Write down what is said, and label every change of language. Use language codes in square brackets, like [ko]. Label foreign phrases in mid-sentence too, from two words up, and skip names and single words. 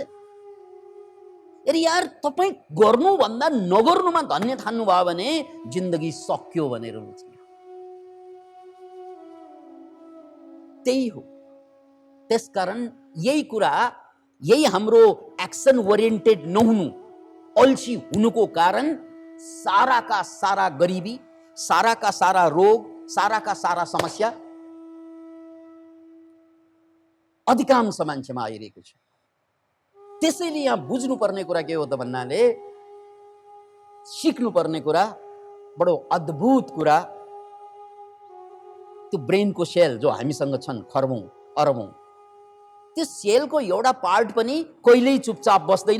[ne] यदि यार तपाईँ गर्नुभन्दा नगर्नुमा धन्य ठान्नुभयो भने जिन्दगी सक्यो भनेर बुझ्नु। त्यही हो। त्यसकारण यही हाम्रो [en] action oriented [ne] नहुनु, अल्छी हुनुको कारण सारा का सारा गरिबी, सारा का सारा रोग, सारा का सारा समस्या अधिकांश मान्छेमा आइरहेको छ। त्यसैले यहाँ बुझ्नुपर्ने कुरा के हो त भन्नाले, सिक्नुपर्ने कुरा, बडो अद्भुत कुरा, त्यो ब्रेनको सेल जो हामीसँग छन् खरबौं अरबौं, त्यो सेलको एउटा पार्ट पनि कहिल्यै चुपचाप बस्दैन।